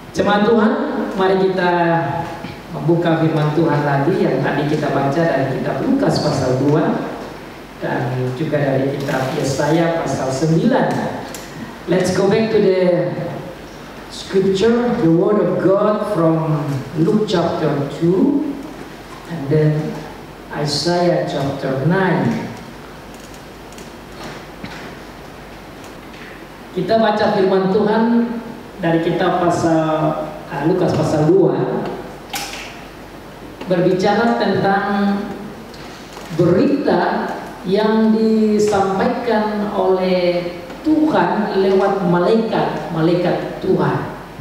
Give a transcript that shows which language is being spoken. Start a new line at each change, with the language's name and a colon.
Indonesian: Jemaat Tuhan, mari kita membuka firman Tuhan lagi yang tadi kita baca dari kitab Lukas pasal 2 dan juga dari kitab Yesaya pasal 9.
English: Let's go back to the scripture, the word of God from Luke chapter 2 and then Isaiah chapter 9.
Indonesian: Kita baca firman Tuhan dari kitab Lukas pasal 2, berbicara tentang berita yang disampaikan oleh Tuhan lewat malaikat Tuhan.